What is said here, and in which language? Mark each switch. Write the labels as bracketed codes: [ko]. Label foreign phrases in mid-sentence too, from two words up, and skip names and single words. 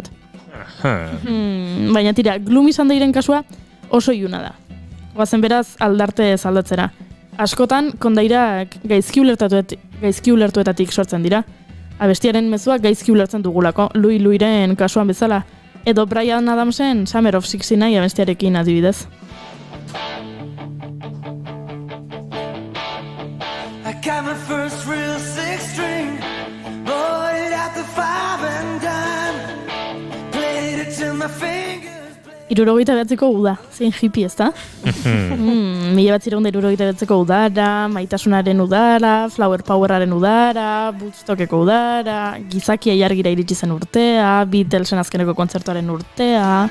[eu] Baina tira, Gloomy Sundayren kasua oso iluna da. Goazen beraz aldarte aldatzera. Askotan, kondairak gaizki ulertuetatik sortzen dira. Abestiaren mezuak gaizki ulertzen dugulako, Luiren kasuan bezala, edo Bryan Adamsen Summer of 69 abestiarekin adibidez. [en] I got my first real six string, bought it at the 5 and dime, played it till my fingers. [eu] 69ko uda, zein hippie ez da? 1969ko udara, maitasunaren udara, Flower Poweraren udara, Woodstockeko udara, gizakia jargira iritsi zen urtea, Beatlesen azkeneko kontzertuaren urtea.